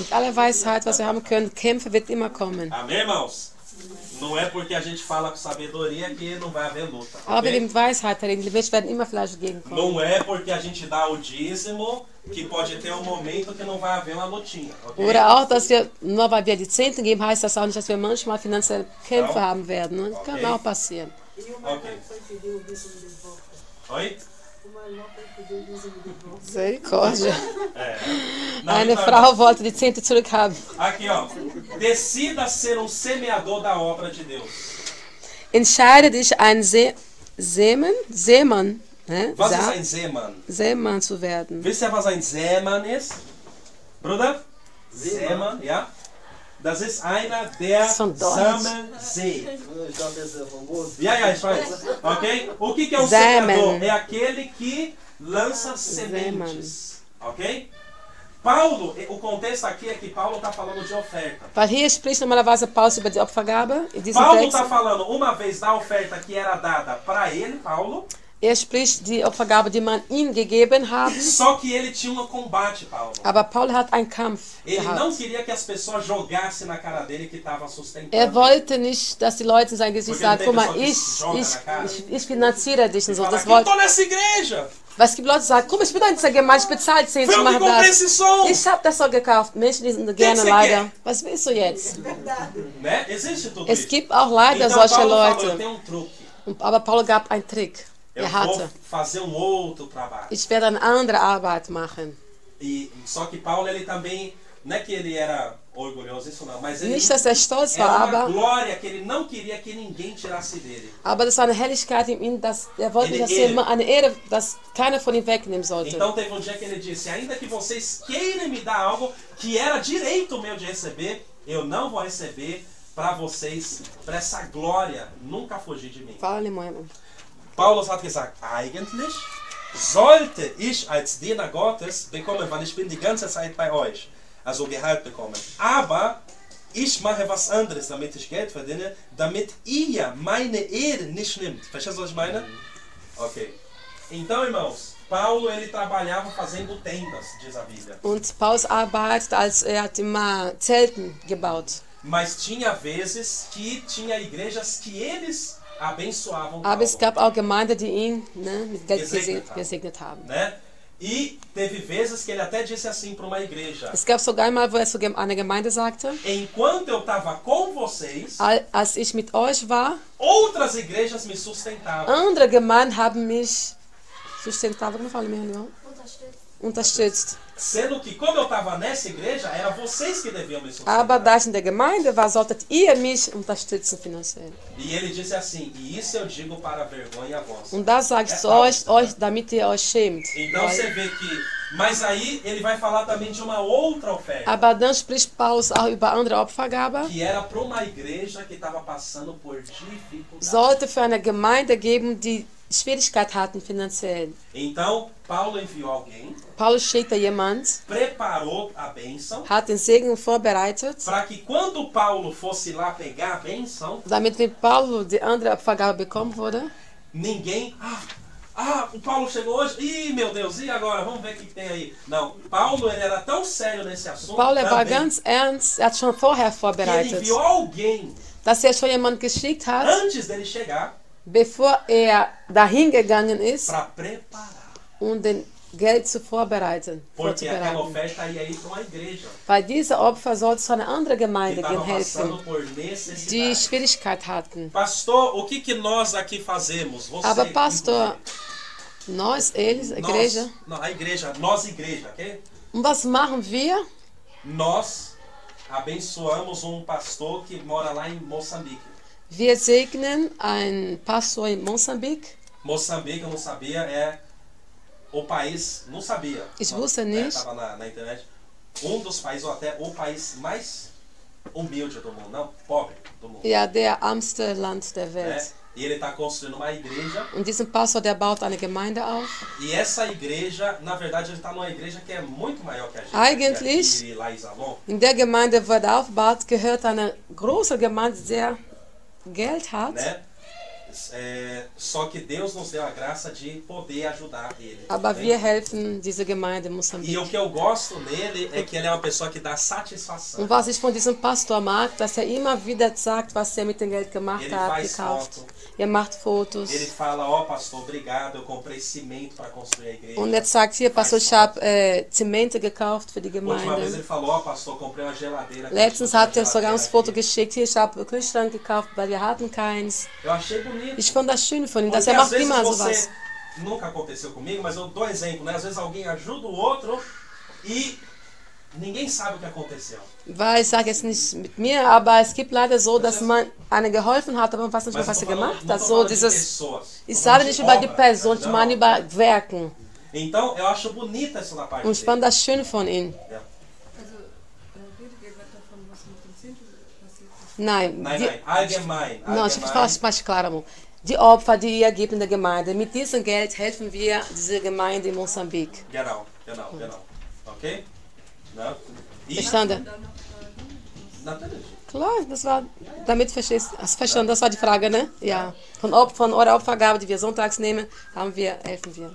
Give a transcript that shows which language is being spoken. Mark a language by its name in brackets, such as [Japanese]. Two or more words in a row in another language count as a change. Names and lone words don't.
[German] Mit aller Weisheit, was wir haben können, Kämpfe wird immer kommen. [Portuguese] Amém, irmãos? Não é porque a gente fala com sabedoria que não vai haver luta. [German] Aber ok? wir mit Weisheit reden, die Menschen werden immer vielleicht gegenkommen. [Portuguese] Não é porque a gente dá o dízimo que pode ter um momento que não vai haver uma lutinha. ok? [German] Oder auch, dass wir, nur weil wir die Zehnten geben, heißt das auch nicht, dass wir manchmal finanzielle Kämpfe haben werden. Ne? Das kann Okay. auch passieren. [Portuguese] E o Marcão Ok. foi pedir o dízimo de volta. Oi? tomar igual para poder dízimo de volta. Misericórdia. Não, [German] Eine [Portuguese] então, [German] Frau wollte die Zehnte zurückhaben. [Portuguese] aqui, ó. Decida ser um semeador da obra de Deus. [German] Entscheide dich, ein Seemann, ne? Was ist ein Seemann? Seemann zu werden. Wisst ihr, was ein Seemann ist? Bruder? Seemann, ja? Das ist einer, der Von Deutsch. sammelt sät. Ich dachte, das ist famoso. Ja, ich weiß. [Portuguese] Ok? O que é um [German] Seemann. [Portuguese] semeador? É aquele que lança sementes. Ok? Paulo, o contexto aqui é que Paulo está falando de oferta. [German] Weil hier spricht normalerweise Paulus über die Opfergabe. In diesem [Portuguese] Paulo [German] Text. [Portuguese] está falando uma vez da oferta que era dada para ele, Paulo. [German] Spricht die Opfergabe, die man ihm gegeben hat. [Portuguese] Só que ele tinha um combate, Paulo. [German] Aber Paul hat einen Kampf [Portuguese] Ele não [German] gehabt. [Portuguese] queria que as pessoas jogassem na cara dele que estava sustentando. [German] Wollte nicht, dass die Leute in sein Gesicht [Portuguese] Porque [German] sagen, [Portuguese] não [German] guck [Portuguese] tem [German] mal, [Portuguese] pessoa que joga na cara. [German] ich finanziere dich und so. [Portuguese] Fala, [German] Das [Portuguese] aqui, eu [German] wollte, [Portuguese] tô nessa igreja. [German] was gibt Leute, die sagen, guck mal, ich bin doch in dieser Gemeinde, ich bezahle 10, [Portuguese] Foi [German] ich [Portuguese] eu que [German] mache [Portuguese] comprei [German] das. [Portuguese] esse som. [German] Ich habe das so gekauft. Menschen, die sind gerne [Portuguese] você [German] leider. [Portuguese] quer? [German] Was willst du jetzt? [Portuguese] Né? Existe tudo [German] Es [Portuguese] isso. [German] gibt auch leider [Portuguese] Então [German] solche [Portuguese] Paulo falou, eu [German] Leute. [Portuguese] tenho um truque. [German] Aber Paul gab einen Trick. [Portuguese] Eu vou [German] hatte. [Portuguese] fazer um outro trabalho. [German] Ich werde eine andere Arbeit machen. [Portuguese] Só que Paulo, ele também, não é que ele era orgulhoso, isso não, mas ele [German] Nicht, dass stolz [Portuguese] era [German] war, [Portuguese] uma [German] aber [Portuguese] glória que ele não queria que ninguém tirasse dele. [German] das war eine Helligkeit in ihm, dass er wollte nicht, dass [Portuguese] Ele- [German] jemand eine Ehre, dass keiner von ihm wegnehmen sollte. [Portuguese] Então teve um dia que ele disse, ainda que vocês queiram me dar algo que era direito meu de receber, eu não vou receber para vocês, para essa glória nunca fugir de mim. Fala alemão. [German] Paulus hat gesagt, eigentlich sollte ich als Diener Gottes bekommen, weil ich bin die ganze Zeit bei euch, also Gehalt bekommen. Aber ich mache was anderes, damit ich Geld verdiene, damit ihr meine Ehre nicht nimmt. Verstehst du, was ich meine? Ok. [Portuguese] Então, irmãos, Paulo ele trabalhava fazendo tendas, diz a Bíblia. [German] Und Paulus arbeitet, als er hat immer Zelten gebaut. [Portuguese] Mas tinha vezes que tinha igrejas que eles abençoavam [German] Aber es [Portuguese] Paulo, [German] gab auch Gemeinden, die ihn mit Geld Gesegnet haben. gesegnet haben. [Portuguese] né? E teve vezes que ele até disse assim para uma igreja: [German] Es gab sogar einmal, wo er zu einer Gemeinde sagte, [Portuguese] enquanto eu estava com vocês, [German] als ich mit euch war, [Portuguese] outras igrejas me sustentavam. [German] andere Gemeinden haben mich [Portuguese] sustentado, como fala mesmo, [German] unterstützt. [Portuguese] Sendo que, como eu estava nessa igreja, era vocês que deviam me sustentar. [German] Aber da ich in der Gemeinde war, solltet ihr mich unterstützen finanziell. [Portuguese] E ele disse assim: e isso eu digo para a vergonha vossa. [German] Und das sage ich zu euch, damit ihr euch schämt. [Portuguese] Então você vê que. Mas aí ele vai falar também de uma outra oferta. [German] Aber dann spricht Paulus auch über andere Opfergabe. [Portuguese] Que era para uma igreja que estava passando por dificuldade. [German] Sollte für eine Gemeinde geben, die Schwierigkeit hatten finanziell. [Portuguese] Então, Paulo enviou alguém, [German] Paulus schickte jemand, [Portuguese] preparou a bênção, [German] hat den Segen vorbereitet, [Portuguese] para que quando Paulo fosse lá pegar a bênção, [German] damit wenn Paulus die andere Opfergabe bekommen würde, [Portuguese] ninguém. O Paulo chegou hoje. Ih, meu Deus, e agora? Vamos ver o que tem aí. Não, Paulo ele era tão sério nesse assunto. [German] Paul war [Portuguese] também, [German] ganz ernst, hat schon vorher [Portuguese] que ele [German] vorbereitet, [Portuguese] enviou alguém [German] dass schon jemand geschickt hat, [Portuguese] antes dele chegar [German] bevor dahin gegangen ist, [Portuguese] para preparar. [German] den Geld zu vorbereiten. [Portuguese] Porque aquela [German] vorzubereiten. [Portuguese] oferta ia ir para uma igreja [German] Weil diese Opfer sollte zu einer anderen [Portuguese] que [German] Gemeinde [Portuguese] estava [German] gehen helfen, [Portuguese] passando por [German] die [Portuguese] necessidade. [German] Schwierigkeit hatten. [Portuguese] Pastor, o que nós aqui fazemos? Você, [German] Aber Pastor, [Portuguese] inclusive. nós, eles, a igreja, Nós igreja, ok? [German] und was machen wir? [Portuguese] Nós abençoamos um pastor que mora lá em Moçambique. [German] Wir segnen einen Pastor in Mosambik. [Portuguese] Moçambique, eu não sabia, é o país, não sabia. [German] Ich wusste nicht. [Portuguese] Estava na internet. Um dos países, ou até o país mais humilde do mundo, não, pobre do mundo. [German] Ja, der ärmste Land der [Portuguese] Né? [German] Welt. [Portuguese] E ele está construindo uma igreja. [German] Und diesen Pastor, der baut eine Gemeinde auf. [Portuguese] E essa igreja, na verdade, ele está numa igreja que é muito maior que a gente. [German] Eigentlich- [Portuguese] que é lá em Salom. [German] In der Gemeinde, wo er aufbaut, gehört eine große Gemeinde, die sehr Geld hat. [Portuguese] Né? Só que Deus nos deu a graça de poder ajudar ele. [German] Aber [Portuguese] né? [German] wir helfen dieser Gemeinde in [Portuguese] E [German] Mosambik. [Portuguese] o que eu gosto nele é que ele é uma pessoa que dá satisfação. [German] Und was ich von diesem Pastor mag, dass er immer wieder sagt, was er mit dem Geld gemacht [Portuguese] Ele [German] hat, [Portuguese] faz [German] gekauft. [Portuguese] foto. [German] Er macht Fotos. [Portuguese] Ele fala, ó pastor, obrigado, eu comprei cimento para construir a igreja. [German] Und er sagt, hier, Pastor, ich habe Zemente gekauft für die [Portuguese] Última vez [German] Gemeinde. [Portuguese] ele falou, ó pastor, comprei uma geladeira. [German] Letztens hat er sogar uns Foto [Portuguese] aqui. [German] geschickt, hier, ich habe Kühlschrank gekauft, weil wir hatten keins. [Portuguese] Eu achei bonito. [German] Ich fand das schön von ihm, dass [Portuguese] Porque [German] er [Portuguese] às [German] macht [Portuguese] vezes [German] immer [Portuguese] você [German] sowas. [Portuguese] nunca aconteceu comigo, mas eu dou exemplo, né? Às vezes alguém ajuda o outro e ninguém sabe o que aconteceu. [German] Weil ich sage jetzt nicht mit mir, aber es gibt leider so, dass man einer geholfen hat, aber man weiß nicht mehr, [Portuguese] Mas [German] was [Portuguese] eu [German] sie [Portuguese] tô falando- [German] gemacht [Portuguese] não [German] hat. [Portuguese] tô [German] So [Portuguese] falando de [German] dieses, [Portuguese] pessoas, [German] ich [Portuguese] tô [German] sage [Portuguese] falando [German] nicht [Portuguese] de [German] über die [Portuguese] obra, [German] Person, ich [Portuguese] não. [German] meine über Werken. [Portuguese] Então, eu acho bonita essa da parte [German] Und ich fand [Portuguese] dele. [German] das schön von ihm. Ja. Also, redet ihr gerade davon, was mit dem Zehntel passiert ist? Nein, Nein, die, nein, allgemein. [Portuguese] Não, ich [German] allgemein. [Portuguese] fasse mais claro, amor. [German] Die Opfer, die ihr gebt in der Gemeinde. Mit diesem Geld helfen wir diese Gemeinde in Moçambique. Genau. Okay? Ne? E, Verstanden? natürlich. Klar, das war, damit verstehst du, verstanden, das war die Frage, ne? Ja. Von eurer Opfergabe, die wir sonntags nehmen, helfen wir.